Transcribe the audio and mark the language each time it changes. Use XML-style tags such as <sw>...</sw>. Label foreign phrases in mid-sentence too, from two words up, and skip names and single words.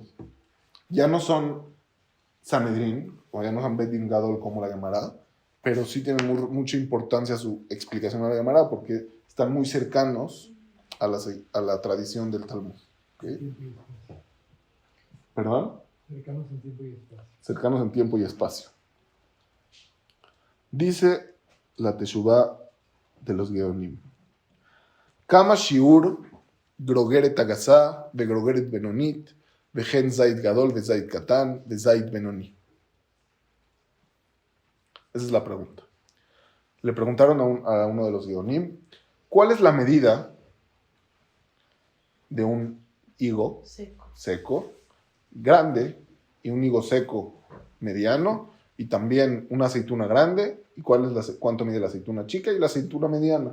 <es>Ya no son Sanedrín, o ya no son</es> <he>בית דין גדול</he> <es>como la Gemara, pero sí tienen mucha importancia su explicación a la Gemara porque están muy cercanos a la tradición del Talmud. ¿Okay? ¿Perdón? Cercanos en tiempo y espacio. Cercanos en tiempo y espacio. Dice la Teshuvá de los Geonim.</es> <he>כמה שיעור גרוגרת הגסה, בגרוגרת בינונית, בכזית זית גדול, בזית קטן, בזית בינוני.</he> <es>Esa es la pregunta. Le preguntaron a uno de los Geonim, ¿cuál es la medida de un higo seco, grande, y un higo seco mediano, y también una aceituna grande, y cuánto mide la aceituna chica y la aceituna mediana?</es>